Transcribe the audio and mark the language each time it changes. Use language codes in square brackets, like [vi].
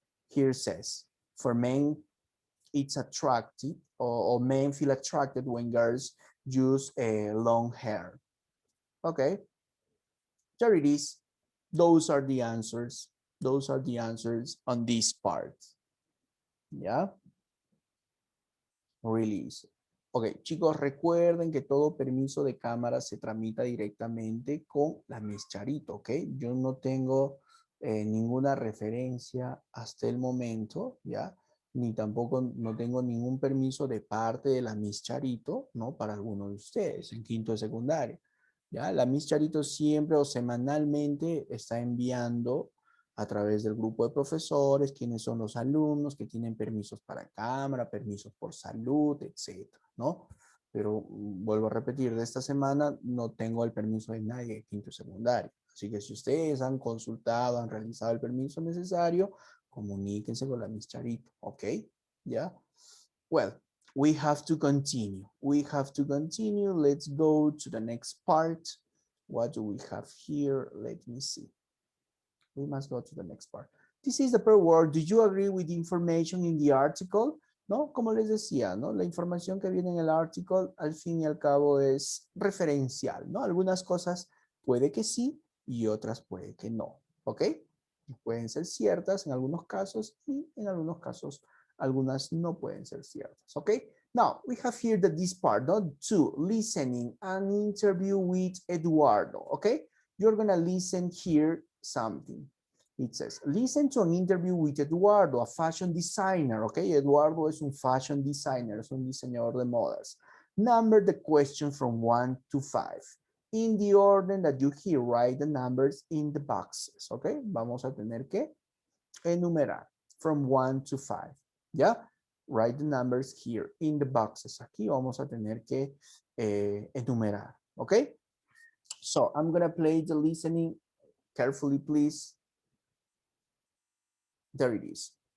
[en] Here says, for men, it's attractive, or men feel attracted when girls use long hair. Okay, there it is. Those are the answers. Those are the answers on this part. Yeah, really easy. [es] Ok, chicos, recuerden que todo permiso de cámara se tramita directamente con la Miss Charito, ¿ok? Yo no tengo ninguna referencia hasta el momento, ¿ya? Ni tampoco no tengo ningún permiso de parte de la Miss Charito, ¿no? Para alguno de ustedes en quinto de secundaria, ¿ya? La Miss Charito siempre o semanalmente está enviando a través del grupo de profesores, quiénes son los alumnos que tienen permisos para cámara, permisos por salud, etcétera, ¿no? Pero vuelvo a repetir, de esta semana no tengo el permiso de nadie de quinto y secundario. Así que si ustedes han consultado, han realizado el permiso necesario, comuníquense con la Miss Charito, ¿ok? ¿Ya? [en] Well, we have to continue. We have to continue. Let's go to the next part. What do we have here? Let me see. We must go to the next part. This is the per word. Do you agree with the information in the article? [es] ¿No? Como les decía, ¿no? La información que viene en el artículo, al fin y al cabo, es referencial, ¿no? Algunas cosas puede que sí y otras puede que no, ¿ok? Pueden ser ciertas en algunos casos y en algunos casos algunas no pueden ser ciertas, ¿ok? [en] Now, we have here this part, ¿no? 2, listening, an interview with Eduardo, ¿ok? You're gonna listen here something. It says, listen to an interview with Eduardo, a fashion designer, okay? [es] Eduardo es un fashion designer, es un diseñador de modas. [en] Number the question from 1 to 5. In the order that you hear, write the numbers in the boxes, okay? [es] Vamos a tener que enumerar [en] from 1 to 5, [es] ¿ya? [en] Write the numbers here in the boxes. [es] Aquí vamos a tener que enumerar, [en] okay? So I'm gonna play the listening Carefully, please. There it is.